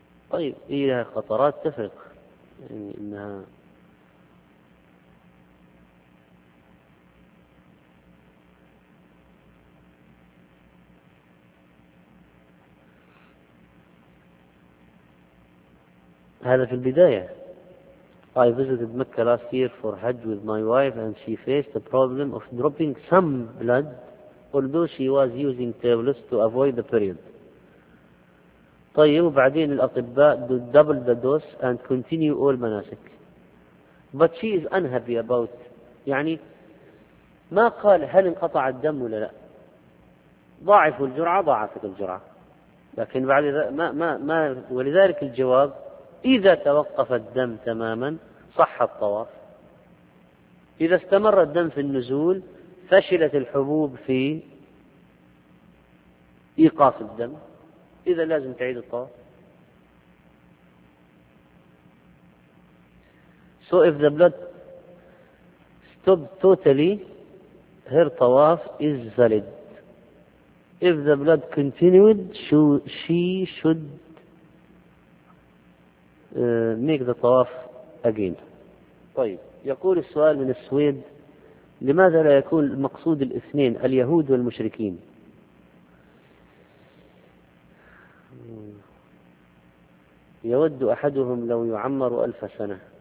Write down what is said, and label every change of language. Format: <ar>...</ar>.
<ar>طيب إيه قطرات تفرق يعني إنها هذا في البداية.</ar> <en>I visited Mecca last year for Hajj with my wife and she faced the problem of dropping some blood although she was using tablets to avoid the period.</en> <ar>طيب وبعدين الأطباء</ar> <en>do double the dose and continue all manasik but she is unhappy about</en> <ar>يعني ما قال هل انقطع الدم ولا لا، ضاعف الجرعة ضاعفت الجرعة لكن بعد ما ولذلك الجواب إذا توقف الدم تماما صح الطواف، إذا استمر الدم في النزول فشلت الحبوب في إيقاف الدم إذا لازم تعيد الطواف.</ar> <en>So if the blood stopped totally her طواف is valid. If the blood continued she should make the طواف again.</en> <ar>طيب يقول السؤال من السويد: لماذا لا يكون المقصود الاثنين اليهود والمشركين؟ يود احدهم لو يعمر 1000 سنة.</ar>